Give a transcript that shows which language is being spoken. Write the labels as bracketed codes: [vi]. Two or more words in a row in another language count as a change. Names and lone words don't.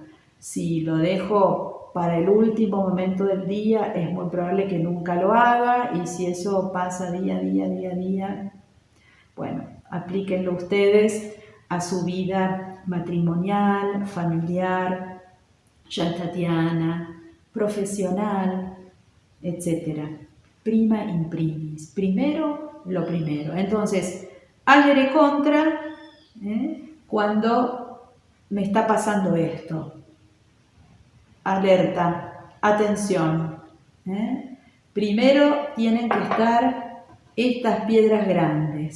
[es] Si lo dejo para el último momento del día, es muy probable que nunca lo haga, y si eso pasa día a día, bueno, aplíquenlo ustedes a su vida matrimonial, familiar, yantatiana, profesional, etc. [la] Prima in primis. [es] Primero lo primero. Entonces, [la] agere contra [es] cuando me está pasando esto. Alerta, atención. Primero tienen que estar estas piedras grandes.